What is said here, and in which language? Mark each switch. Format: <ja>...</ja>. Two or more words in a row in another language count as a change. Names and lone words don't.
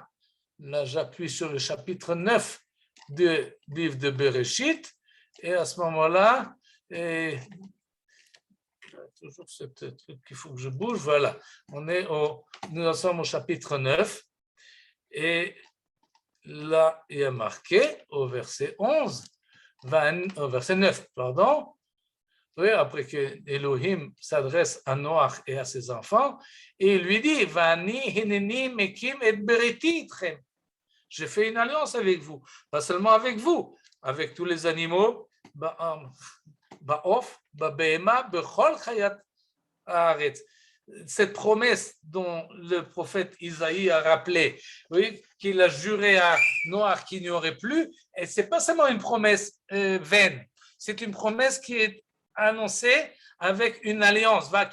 <fr>Là, j'appuie sur le chapitre 9 du livre de Bereshit, et à ce moment-là, toujours ce truc qu'il faut que je bouge, voilà, nous en sommes au chapitre 9, et là, il y a marqué au verset 9, pardon, oui, après que Elohim s'adresse à Noach et à ses enfants, et il lui dit,</fr> <he>ואני הנני מקים את בריתי אתכם.</he> <fr>J'ai fait une alliance avec vous, pas seulement avec vous, avec tous les animaux,</fr> <he>בעוף, בבהמה, בכל חית הארץ.</he> <fr>Cette promesse dont le prophète Isaïe a rappelé, oui, qu'il a juré à Noach qu'il n'y aurait plus, et ce n'est pas seulement une promesse vaine, c'est une promesse qui est annoncé avec une alliance.</fr>